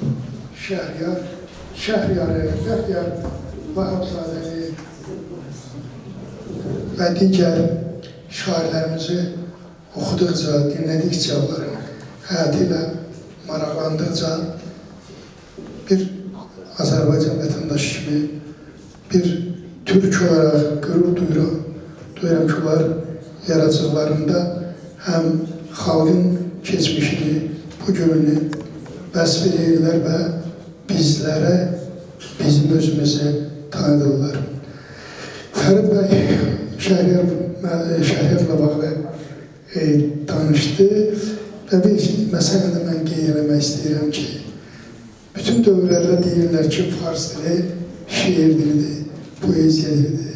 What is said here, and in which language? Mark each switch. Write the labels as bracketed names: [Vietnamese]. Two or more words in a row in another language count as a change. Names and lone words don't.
[Turkish] Şəhriyarı, Bəxtiyar Vahabzadəni ve diğer şairlerimizi okudukça, dinledikçe, onların hayatıyla maraqlandıkça bir Azerbaycan vatandaşı gibi, bir Türk olarak gurur duyuram ki onlar yaratıcılarında hem halkın geçmişini, bugününü [Azerbaijani] vəsf edirlər və bizlərə, bizim özümüzü tanıdırlar. Fərid bəy Şəhriyarla bağlı danışdı və bir məsələ də mən qeyd eləmək istəyirəm ki, bütün dövrlərdə deyirlər ki, fars dili şiir dilidir, poeziya dilidir.